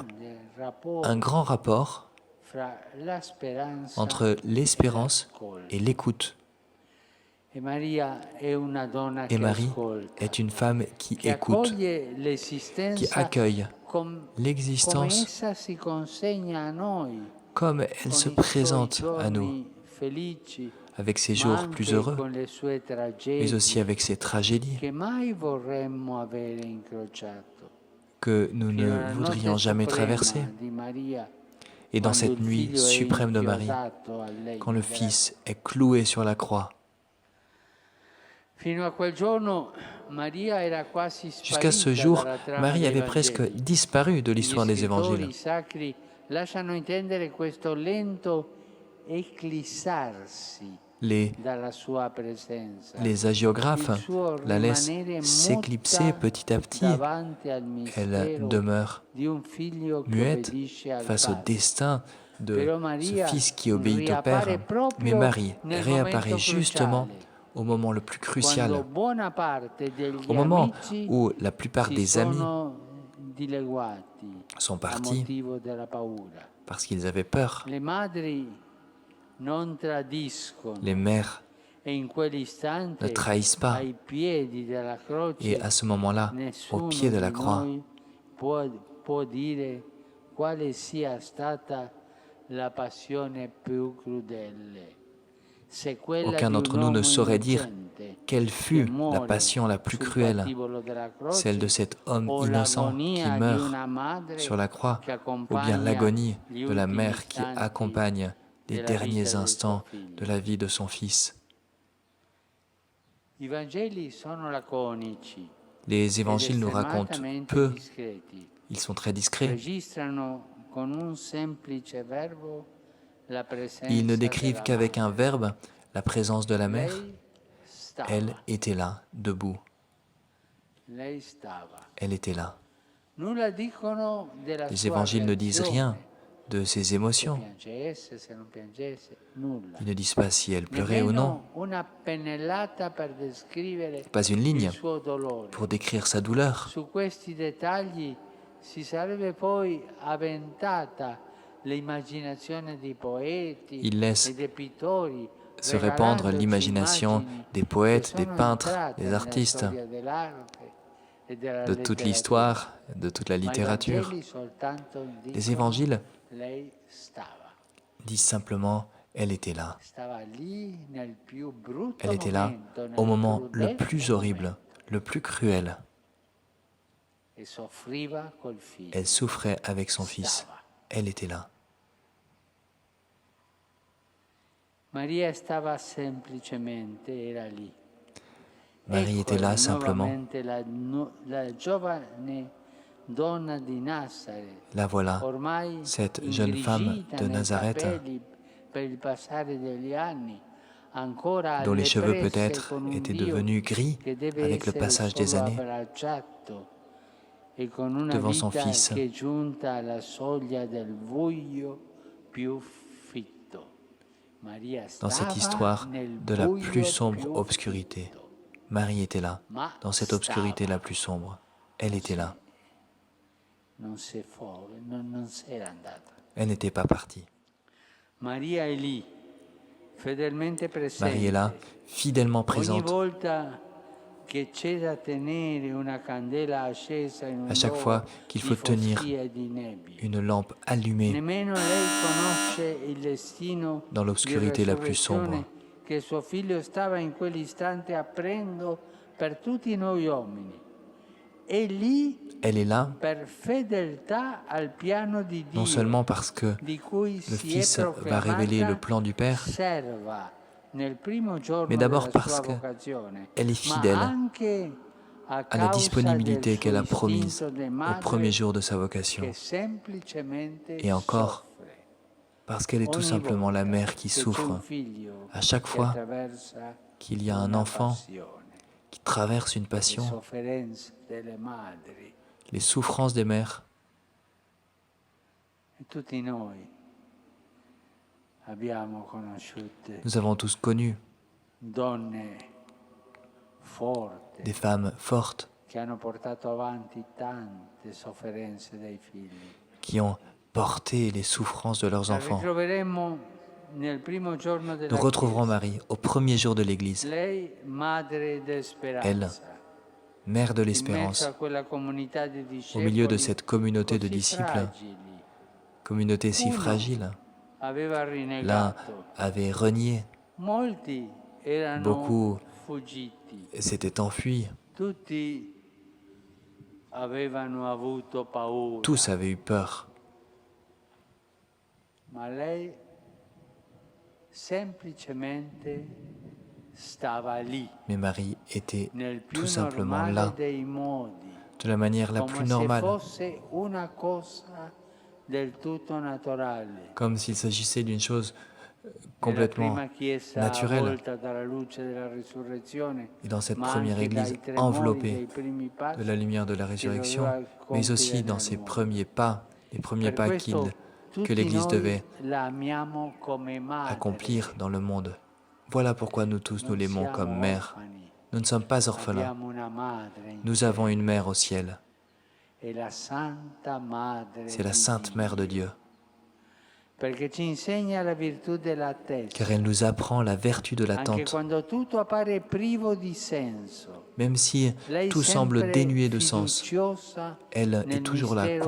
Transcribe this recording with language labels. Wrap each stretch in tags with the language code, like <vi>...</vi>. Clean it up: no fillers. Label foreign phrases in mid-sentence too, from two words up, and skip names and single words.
<fr>grande rapport un grand rapport</fr> <it>fra la speranza</it> <fr>entre l'espérance et l'écoute.</fr> <it>E Maria è una donna</it> <fr>Et</fr> <it>che</it> <fr>Marie</fr> <it>ascolta,</it> <fr>est une femme qui</fr> <it>che</it> <fr>écoute,</fr> <it>accoglie</it> <fr>qui</fr> <it>l'esistenza</it> <fr>accueille</fr> <it>come</it> <fr>l'existence</fr> <it>essa si consegna a noi,</it> <fr>comme elle se</fr> <it>con i suoi</it> <fr>présente à nous,</fr> <it>giorni felici,</it> <fr>avec ses</fr> <it>ma</it> <fr>jours plus</fr> <it>anche</it> <fr>heureux,</fr> <it>con le sue</it> <fr>mais aussi</fr> <it>tragedie</it> <fr>avec ses tragédies</fr> <it>che mai vorremmo avere incrociato.</it> <fr>que nous</fr> <it>Fino</it> <fr>ne</fr> <it>alla</it> <fr>voudrions</fr> <it>notte</it> <fr>jamais</fr> <it>suprema</it> <fr>traverser.</fr> <it>di Maria,</it> <fr>Et dans</fr> <it>quando</it> <fr>cette</fr> <it>il</it> <fr>nuit</fr> <it>figlio è</it> <fr>suprême de Marie,</fr> <it>inchiodato al legno</it> <fr>quand le</fr> <it>della</it> <fr>Fils est cloué sur la croix,</fr> <it>Fino a quel giorno Maria era quasi</it> <fr>jusqu'à ce</fr> <it>sparita</it> <fr>jour,</fr> <it>dalla trama</it> <fr>Marie</fr> <it>dei</it> <fr>avait presque</fr> <it>Vangeli.</it> <fr>disparu de</fr> <it>Gli</it> <fr>l'histoire des évangiles.</fr> <it>scrittori sacri lasciano intendere questo lento eclissarsi</it> <fr>Les,</fr> <it>dalla sua presenza.</it> <fr>les hagiographes</fr> <it>Il suo</it> <fr>la laissent</fr> <it>rimanere</it> <fr>s'éclipser</fr> <it>muta</it> <fr>petit à petit.</fr> <it>davanti al</it> <fr>Elle</fr> <it>mistero</it> <fr>demeure</fr> <it>di un figlio che</it> <fr>muette</fr> <it>obbedisce al</it> <fr>face au</fr> <it>Padre.</it> <fr>destin de</fr> <it>Però</it> <fr>ce</fr> <it>Maria</it> <fr>Fils qui obéit au</fr> <it>riappare</it> <fr>Père. Mais</fr> <it>proprio</it> <fr>Marie</fr> <it>nel</it> <fr>réapparaît</fr> <it>momento</it> <fr>justement</fr> <it>cruciale,</it> <fr>au moment le plus</fr> <it>quando</it> <fr>crucial,</fr> <it>buona parte degli</it> <fr>au moment</fr> <it>amici</it> <fr>où la plupart</fr> <it>si</it> <fr>des amis</fr> <it>sono dileguati</it> <fr>sont</fr> <it>a</it> <fr>partis</fr> <it>motivo della paura.</it> <fr>parce qu'ils avaient peur.</fr> <it>Le madri non tradiscono</it> <fr>Les mères</fr> <it>e in</it> <fr>ne</fr> <it>quell'istante</it> <fr>trahissent pas.</fr> <it>ai piedi della croce</it> <fr>Et à ce moment-là, au</fr> <it>nessuno</it> <fr>pied de la</fr> <it>di</it> <fr>croix,</fr> <it>noi può dire quale sia stata la passione più crudele. Se quella</it> <fr>aucun</fr> <it>di</it> <fr>d'entre</fr> <it>un</it> <fr>nous ne</fr> <it>uomo</it> <fr>saurait dire</fr> <it>innocente</it> <fr>quelle</fr> <it>che</it> <fr>fut la</fr> <it>muore</it> <fr>passion la plus</fr> <it>sul</it> <fr>cruelle,</fr> <it>patibolo della</it> <fr>celle de</fr> <it>croce</it> <fr>cet homme</fr> <it>o</it> <fr>innocent qui</fr> <it>l'agonia di</it> <fr>meurt</fr> <it>una madre</it> <fr>sur la croix,</fr> <it>che</it> <fr>ou bien</fr> <it>accompagna</it> <fr>l'agonie</fr> <it>gli</it> <fr>de la</fr> <it>ultimi</it> <fr>mère qui</fr> <it>istanti</it> <fr>accompagne les</fr> <it>della</it> <fr>derniers</fr> <it>vita del suo</it> <fr>instants</fr> <it>figlio.</it> <fr>de la vie de son Fils.</fr> <it>I Vangeli sono laconici</it> <fr>Les</fr> <it>ed</it> <fr>évangiles nous racontent</fr> <it>estremamente</it> <fr>peu</fr> <it>discreti.</it> <fr>Ils sont très discrets.</fr> <it>registrano con un semplice verbo la</it> <fr>Ils ne</fr> <it>presenza</it> <fr>décrivent</fr> <it>della</it> <fr>qu'avec un</fr> <it>madre.</it> <fr>verbe la présence de la mère.</fr> <it>Lei</it> <fr>Elle</fr> <it>stava,</it> <fr>était là, debout.</fr> <it>lei stava.</it> <fr>Elle était là.</fr> <it>Nulla dicono della</it> <fr>Les</fr> <it>sua</it> <fr>évangiles ne disent rien</fr> <it>reazione,</it> <fr>de ses</fr> <it>se</it> <fr>émotions.</fr> <it>piangesse, se non piangesse, nulla.</it> <fr>Ils ne disent pas si elle pleurait ou non.</fr> <it>Nemmeno una pennellata per descrivere</it> <fr>Pas une</fr> <it>il</it> <fr>ligne</fr> <it>suo dolore.</it> <fr>pour décrire sa douleur.</fr> <it>Su questi dettagli si sarebbe poi avventata l'immaginazione dei poeti</it> <fr>Il laisse</fr> <it>e dei pittori,</it> <fr>se répandre</fr> <it>regalandoci</it> <fr>l'imagination</fr> <it>immagini</it> <fr>des</fr> <it>che</it> <fr>poètes, des</fr> <it>sono</it> <fr>peintres,</fr> <it>entrate</it> <fr>des</fr> <it>nella</it> <fr>artistes,</fr> <it>storia dell'arte e della</it> <fr>de toute</fr> <it>letteratura.</it> <fr>l'histoire, de toute la</fr> <it>Ma i</it> <fr>littérature.</fr> <it>Vangeli soltanto</it> <fr>Les</fr> <it>dicono</it> <fr>évangiles</fr> <it>lei stava.</it> <fr>disent simplement « elle était là ».</fr> <it>Stava lì nel più brutto</it> <fr>Elle était là</fr> <it>momento,</it> <fr>au</fr> <it>nel</it> <fr>moment le</fr> <it>crudele</it> <fr>plus horrible,</fr> <it>momento,</it> <fr>le plus cruel.</fr> <it>e soffriva col figlio.</it> <fr>Elle souffrait avec son fils.</fr> <it>Stava.</it> <fr>Elle était là.</fr> <it>Maria stava semplicemente, era lì.</it> <fr>Marie était là</fr> <it>Eccola</it> <fr>simplement.</fr> <it>nuovamente la giovane donna di Nazareth,</it> <fr>La voilà,</fr> <it>ormai</it> <fr>cette jeune femme</fr> <it>ingrigita</it> <fr>de</fr> <it>nei</it> <fr>Nazareth,</fr> <it>capelli per il passare degli anni, ancora</it> <fr>dont les</fr> <it>alle</it> <fr>cheveux</fr> <it>presse</it> <fr>peut-être</fr> <it>con un</it> <fr>étaient</fr> <it>Dio</it> <fr>devenus gris</fr> <it>che deve</it> <fr>avec le</fr> <it>essere</it> <fr>passage des</fr> <it>solo</it> <fr>années,</fr> <it>abbracciato e con una</it> <fr>devant son</fr> <it>vita</it> <fr>fils.</fr> <it>che è giunta alla soglia del buio più fitto. Maria</it> <fr>Dans cette</fr> <it>stava</it> <fr>histoire</fr> <it>nel</it> <fr>de la</fr> <it>buio</it> <fr>plus sombre</fr> <it>più</it> <fr>obscurité.</fr> <it>fitto.</it> <fr>Marie était là,</fr> <it>Ma</it> <fr>dans cette obscurité</fr> <it>stava.</it> <fr>la plus sombre. Elle était là.</fr> <it>Non se era andata.</it> <fr>Elle n'était pas partie.</fr> <it>Maria è lì, fedelmente presente.</it> <fr>Marie est là, fidèlement</fr> <it>Ogni</it> <fr>présente.</fr> <it>volta che c'è da tenere una candela accesa in un</it> <fr>À chaque fois</fr> <it>luogo</it> <fr>qu'il</fr> <it>di</it> <fr>faut tenir</fr> <it>foschia e di nebbia.</it> <fr>une lampe allumée</fr> <it>Nemmeno lei conosce il destino</it> <fr>dans</fr> <it>di</it> <fr>l'obscurité la plus sombre,</fr> <it>resurrezione che suo figlio stava in quell'istante aprendo per tutti noi uomini. È lì</it> <fr>elle est là</fr> <it>per fedeltà al piano di</it> <fr>non</fr> <it>Dio,</it> <fr>seulement parce que</fr> <it>di cui</it> <fr>le</fr> <it>si è</it> <fr>Fils va révéler le</fr> <it>proclamata</it> <fr>plan du Père,</fr> <it>serva nel primo giorno</it> <fr>mais d'abord</fr> <it>della</it> <fr>parce</fr> <it>sua</it> <fr>que</fr> <it>vocazione,</it> <fr>elle est</fr> <it>ma</it> <fr>fidèle</fr> <it>anche a</it> <fr>à la</fr> <it>causa del</it> <fr>disponibilité</fr> <it>suo</it> <fr>qu'elle a promise</fr> <it>istinto di</it> <fr>au</fr> <it>madre</it> <fr>premier jour de sa vocation,</fr> <it>che semplicemente</it> <fr>et encore</fr> <it>soffre.</it> <fr>parce qu'elle est tout</fr> <it>Ogni</it> <fr>simplement la</fr> <it>volta</it> <fr>mère qui</fr> <it>che c'è un</it> <fr>souffre</fr> <it>figlio</it> <fr>à chaque</fr> <it>che</it> <fr>fois</fr> <it>attraversa</it> <fr>qu'il y a un</fr> <it>una</it> <fr>enfant</fr> <it>passione,</it> <fr>qui traverse une</fr> <it>le</it> <fr>passion,</fr> <it>sofferenze delle madri,</it> <fr>les souffrances des mères.</fr> <it>e tutti noi abbiamo conosciute</it> <fr>Nous avons tous connu</fr> <it>donne forti</it> <fr>des femmes fortes</fr> <it>che hanno portato avanti tante sofferenze dei figli.</it> <fr>qui ont porté les souffrances de leurs</fr> <it>La</it> <fr>enfants.</fr> <it>ritroveremo nel primo giorno della</it> <fr>Nous retrouverons</fr> <it>Chiesa.</it> <fr>Marie au premier jour de l'Église,</fr> <it>Lei, madre d'esperanza,</it> <fr>mère de</fr> <it>in</it> <fr>l'espérance,</fr> <it>mezzo a quella comunità di</it> <fr>au milieu de</fr> <it>discepoli</it> <fr>cette communauté de</fr> <it>così</it> <fr>disciples,</fr> <it>fragili.</it> <fr>communauté si</fr> <it>Uno</it> <fr>fragile.</fr> <it>aveva</it> <fr>L'un</fr> <it>rinnegato,</it> <fr>avait renié,</fr> <it>molti erano</it> <fr>beaucoup</fr> <it>fuggiti,</it> <fr>s'étaient enfuis,</fr> <it>tutti avevano avuto paura,</it> <fr>tous avaient eu peur.</fr> <it>ma lei semplicemente stava lì,</it> <fr>Mais Marie était</fr> <it>nel più</it> <fr>tout simplement</fr> <it>normale</it> <fr>là,</fr> <it>dei modi,</it> <fr>de la manière la plus</fr> <it>come se</it> <fr>normale,</fr> <it>fosse una cosa del tutto naturale.</it> <fr>comme s'il s'agissait d'une chose</fr> <it>Nella</it> <fr>complètement</fr> <it>prima chiesa</it> <fr>naturelle.</fr> <it>avvolta dalla luce della risurrezione,</it> <fr>Et dans cette</fr> <it>ma</it> <fr>première</fr> <it>anche</it> <fr>église</fr> <it>dai tremori</it> <fr>enveloppée</fr> <it>dei primi passi</it> <fr>de la lumière de la</fr> <it>che</it> <fr>résurrection,</fr> <it>doveva</it> <fr>mais aussi</fr> <it>compiere</it> <fr>dans</fr> <it>nel</it> <fr>ses</fr> <it>mondo.</it> <fr>premiers pas, les premiers</fr> <it>Per</it> <fr>pas</fr> <it>questo</it> <fr>que</fr> <it>tutti</it> <fr>l'Église</fr> <it>noi</it> <fr>devait</fr> <it>la amiamo come madre.</it> <fr>accomplir dans le monde. Voilà pourquoi nous tous nous</fr> <it>Non</it> <fr>l'aimons</fr> <it>siamo</it> <fr>comme mère.</fr> <it>orfani,</it> <fr>Nous ne sommes pas orphelins.</fr> <it>abbiamo una madre in</it> <fr>Nous</fr> <it>cielo.</it> <fr>avons une mère au ciel.</fr> <it>È la Santa Madre</it> <fr>C'est la</fr> <it>di</it> <fr>Sainte Mère de</fr> <it>Dio,</it> <fr>Dieu,</fr> <it>perché ci insegna la virtù dell'attesa,</it> <fr>car elle nous apprend la vertu de</fr> <it>anche</it> <fr>l'attente.</fr> <it>quando tutto appare privo di senso.</it> <fr>Même si</fr> <it>Lei</it> <fr>tout semble</fr> <it>sempre</it> <fr>dénué de sens,</fr> <it>fiduciosa</it> <fr>elle</fr> <it>nel</it> <fr>est toujours là,</fr> <it>mistero di</it>